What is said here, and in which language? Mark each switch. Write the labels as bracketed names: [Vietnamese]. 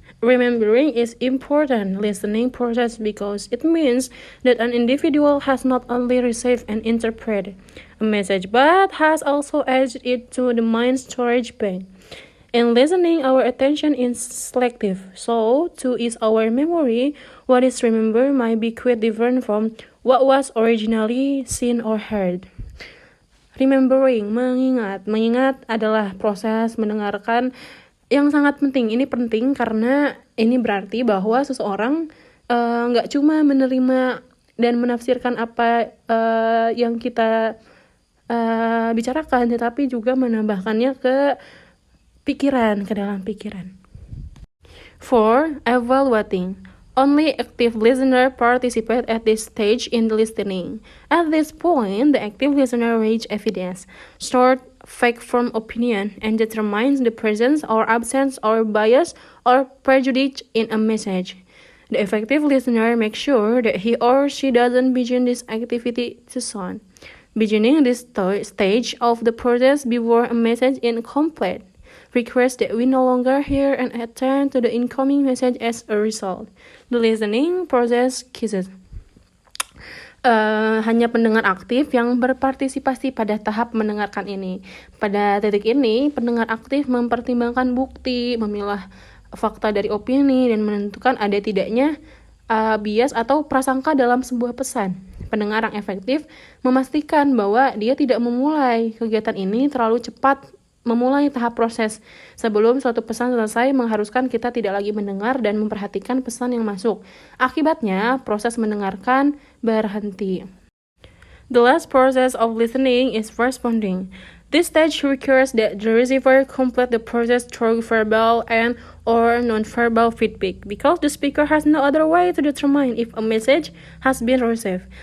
[English] Remembering is important listening process because it means that an individual has not only received and interpreted a message but has also added it to the mind storage bank. In listening, our attention is selective, so to ease our memory, what is remembered might be quite different from what was originally seen or heard. Remembering, [Indonesian] mengingat. Mengingat adalah proses mendengarkan yang sangat penting. Ini penting karena ini berarti bahwa seseorang nggak cuma menerima dan menafsirkan apa yang kita bicarakan, tetapi juga menambahkannya ke pikiran, ke dalam pikiran. [English] 4. Evaluating. Only active listener participate at this stage in the listening. At this point, the active listener weighs evidence, sort fact from opinion, and determines the presence or absence or bias or prejudice in a message. The effective listener makes sure that he or she doesn't begin this activity too soon, beginning this stage of the process before a message is complete. Request that we no longer hear and attend to the incoming message as a result. The listening process kisses. [Indonesian] Hanya pendengar aktif yang berpartisipasi pada tahap mendengarkan ini. Pada titik ini, pendengar aktif mempertimbangkan bukti, memilah fakta dari opini, dan menentukan ada tidaknya bias atau prasangka dalam sebuah pesan. Pendengar yang efektif memastikan bahwa dia tidak memulai kegiatan ini terlalu cepat memulai tahap proses sebelum suatu pesan selesai mengharuskan kita tidak lagi mendengar dan memperhatikan pesan yang masuk. Akibatnya, proses mendengarkan berhenti. [English] The last process of listening is responding. This stage requires that the receiver complete the process through verbal and or non-verbal feedback because the speaker has no other way to determine if a message has been received.